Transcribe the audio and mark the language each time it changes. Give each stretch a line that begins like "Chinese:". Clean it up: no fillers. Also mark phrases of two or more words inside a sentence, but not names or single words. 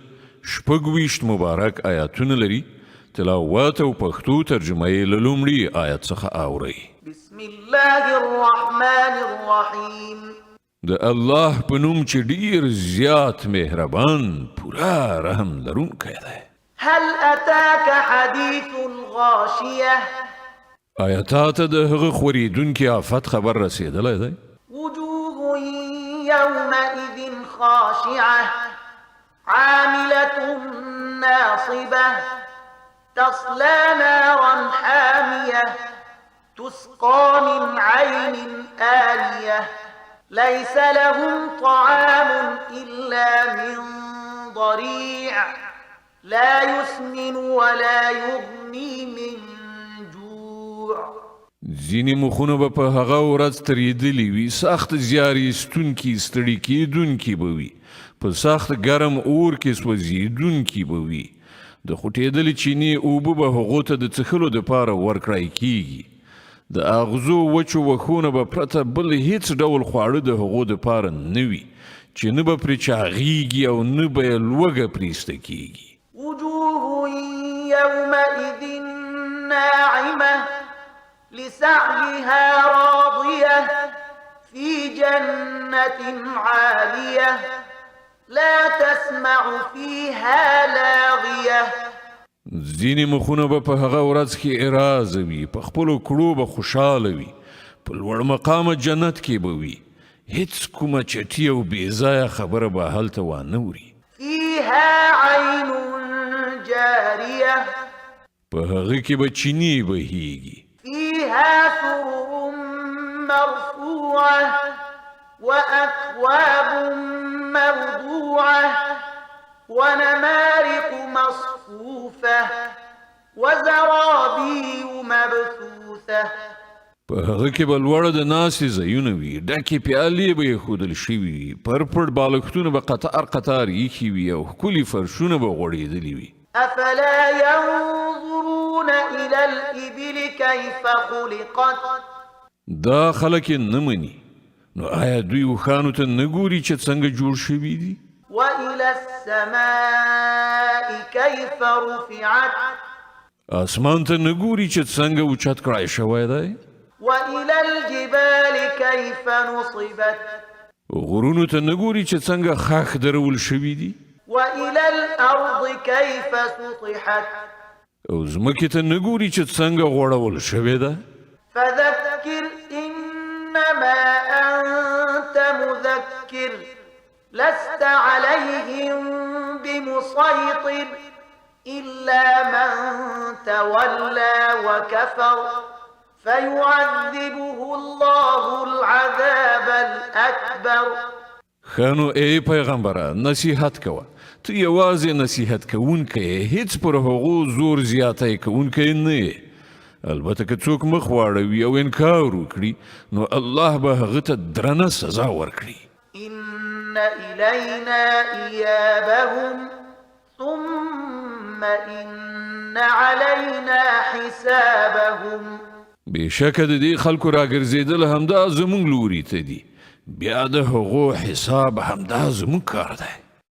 Pashto: شپږ ویشت مبارک آیاتونه لري. تلاوت او پښتو ترجمه یې له لومړي آیت څخه اورئ.
Arabic: بسم الله الرحمن الرحیم.
Pashto: د الله په نوم چې ډیر زیات مهربان پورا رحم لرونکی دی.
Arabic: هل اتاك حديث الغاشية؟
Pashto: آیا تا ته د هغه خوریدونکي آفت خبر رسیدلی دی؟
Arabic: وجوه يومئذ خاشعة عاملة ناصبة تصلى نارا حامية تسقى من عين آنية ليس لهم طعام إلا من ضريع لا يسمن ولا يغني من جوع.
Pashto: ځینې مخونه به په هغه ورځ تریدلی وي، سخت زیار ایستونکي ستړي کیدونکي به وي، په سخت ګرم اور کې سوځېدونکي به وي. د خوټېدلې چینې اوبه به هغو ته د څښلو دپاره ورکړی کیږي. د اغزو وچو وښونه به پرته بل هیڅ ډول خواړه د هغو دپاره نه وي چې نه به پرې چاغیږي او نه به یې لوږه پرېسته کیږي.
Arabic: وجوه يومئذ ناعمة لسعيها راضية في جنة عالية لا تسمع فيها لاغية.
Pashto: ځینې مخونه به په هغه ورځ کې اراضه وي، په خپلو کړو به خوشحاله وي، په لوړ مقامه جنت کې به وي، هیڅ کومه چټي او بېځایه خبره به هلته وانه وري.
Arabic: فيها عين جارية
Pashto: په هغه کې به چینې بهیږي.
Arabic: فيها سرر مرفوعة وأكواب موضوعة ونمارق مصفوفة وزرابي مبثوثة.
Pashto: په هغه کې به لوړه د ناستې ځایونه وي، ډکې پیالې به ایښودل شوي وي، پړ بالښتونه به قطار قطار ایښي وي او ښکلي فرشونه به غوړېدلي وي.
Arabic: أفلا ينظرون إلى الإبل كيف خلقت؟
Pashto: دا خلک یې نه مني، نو آیا دوی اوښانو ته نه ګوري چې څنګه جوړ شوي دي؟
Arabic: وإلى السماء كيف رفعت؟
Pashto: اسمان ته نه ګوري چې څنګه اوچت کړای شوی دی؟
Arabic: وإلى الجبال كيف نصبت؟
Pashto: غرونو ته نه ګوري چې څنګه خاښ درول شوي دي؟
Arabic: وإلى الأرض كيف سطحت؟
Pashto: او ځمکې ته نه ګوري چې څنګه غوړول شوې ده؟
Arabic: فذكر إنما أنت مذكر لست عليهم بمسيطر إلا من تولى وكفر فيعذبه الله العذاب الأكبر.
Pashto: خانو ای پیغمبره نصیحت کوه، ته یوازې نصیحت کوونکی، هیڅ پر هغو زور زیاتی کوونکی نه یې. البته که څوک مخ واړوي او انکار وکړي نو الله به هغه ته درنه سزا ورکړي.
Arabic: إن إلينا إيابهم ثم إن علينا حسابهم.
Pashto: بېشکه د دې خلکو راګرځېدل همدا زموږ لوري ته دي، بیا د هغو حساب همدا زموږ کار دی.